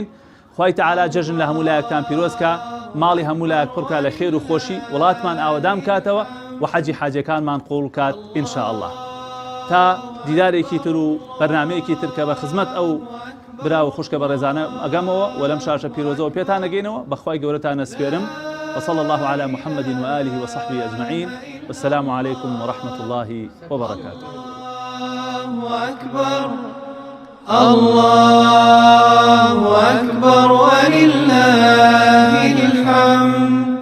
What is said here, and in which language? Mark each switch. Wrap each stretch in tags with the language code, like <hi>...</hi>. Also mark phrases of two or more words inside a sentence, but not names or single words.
<ckb>خوای تەعالا جەژن لە هەموو لایەکتان پیرۆزکە ماڵی هەموو لایەک پڕکە لە خێر و خۆشی وڵاتمان ئاوەدام کاتەوە و حەجی حاجەکانمان قوڵ کات</ckb> <ar>ئینشاء الله.</ar> <ckb>تا دیدارێکی تر و بەرنامەیەکی تر کە بە خزمەت ئەو براو خوشکە بە ڕێزانە ئەگەمەوە و لەم شاشە پیرۆزەوە پێتان ئەگەینەوە بەخوای گەورەتان ئەسپێرم.</ckb> <ar>وصلى الله على محمد وآله وصحبه أجمعين والسلام عليكم ورحمة الله وبركاته. الله أكبر الله أكبر ولله الحمد.</ar>